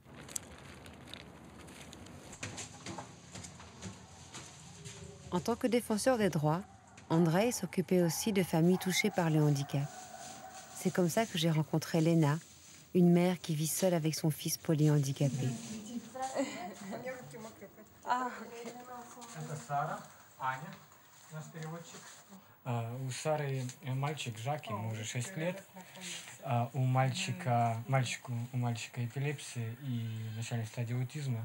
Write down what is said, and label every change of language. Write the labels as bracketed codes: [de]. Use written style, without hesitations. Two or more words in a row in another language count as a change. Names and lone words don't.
[fr] En tant que défenseur des droits, Andrei s'occupait aussi de familles touchées par le handicap. C'est comme ça que j'ai rencontré Lena, une mère qui vit seule avec son fils polyhandicapé. [ru] Это Сара, Аня, наш переводчик. У Сары мальчик Жак, ему уже 6 лет. У мальчика эпилепсия и начальная стадия аутизма.